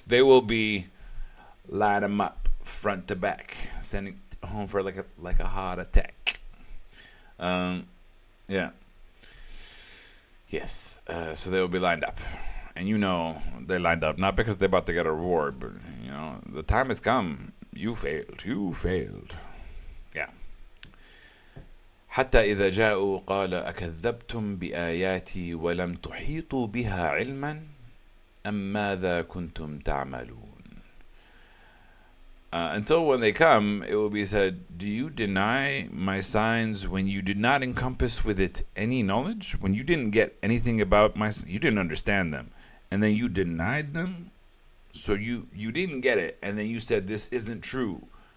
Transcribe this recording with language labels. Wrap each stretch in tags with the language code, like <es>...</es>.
<en>They will be line them up front to back, sending home for like a heart attack. Yeah. Yes. So they will be lined up. And they lined up not because they're about to get a reward, but the time has come. You failed. Yeah.</en> <ar>حتى إذا جاءوا قال أكذبتم بآياتي ولم تحيطوا بها علما أم ماذا كنتم تعملون.</ar> <en>Until when they come, it will be said, do you deny my signs when you did not encompass with it any knowledge? When you didn't get anything about you didn't understand them, and then you denied them? So you didn't get it, and then you said this isn't true.</en>